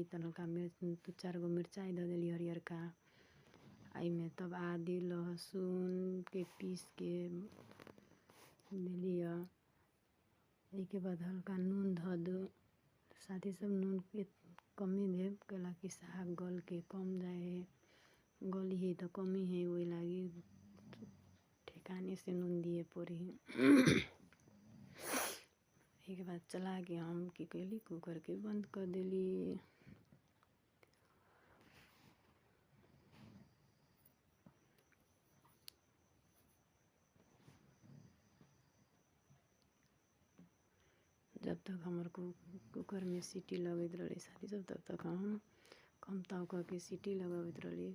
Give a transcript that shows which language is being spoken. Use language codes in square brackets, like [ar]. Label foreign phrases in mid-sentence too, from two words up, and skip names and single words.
[mai] तब हल्का मिर्च 2-4 गो मिरचाई धऽ देली हरियरका। एहिमे तब आदि लहसुन के पीस के देलिए। एहिके बाद हल्का नून धऽ दो। साथी सब नून के कमी देब कैला कि साग गल के कम जाए है, गली है तो कमी है, वही लागी ठेकाने से नून दिए पड़ी। एहिके बाद चला के हम की कैली, कुकर के बंद कर देली। जब तक हमार कुकर में सीटी लगत रही साथी सब, तब तक हम कम ताव करके सीटी लगावत रही।